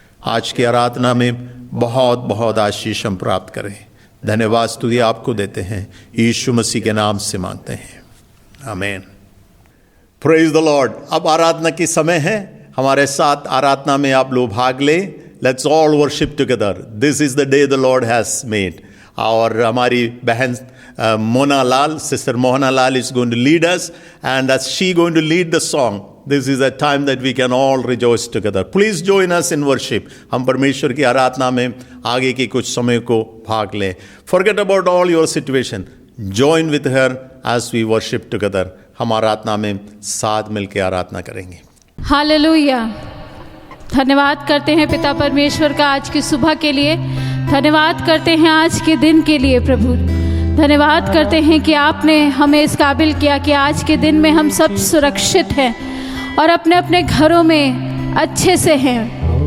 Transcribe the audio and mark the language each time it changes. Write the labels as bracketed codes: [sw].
[hi] आज की आराधना में बहुत बहुत आशीष हम प्राप्त करें। धन्यवाद स्तुति आपको देते हैं, यीशु मसीह के नाम से मांगते हैं, आमीन। [en] Praise the lord. [hi] अब आराधना की समय है, हमारे साथ आराधना में आप लोग भाग ले। [en] Let's all worship together. This is the day the Lord has made. [hi] और हमारी बहन [en] Mona Lal, sister Mohana Lal is going to lead us, and as she going to lead the song, this is a time that we can all rejoice together. Please join us in worship. [hi] हम परमेश्वर की आराधना में आगे के कुछ समय को भाग लें। [en] Forget about all your situation. Join with her as we worship together. [hi] हम आराधना में साथ मिलकर आराधना करेंगे। हालेलुया। धन्यवाद करते हैं पिता परमेश्वर का आज की सुबह के लिए। धन्यवाद करते हैं आज के दिन के लिए। प्रभु धन्यवाद करते हैं कि आपने हमें इस काबिल किया कि आज के दिन में हम सब सुरक्षित हैं और अपने अपने घरों में अच्छे से हैं।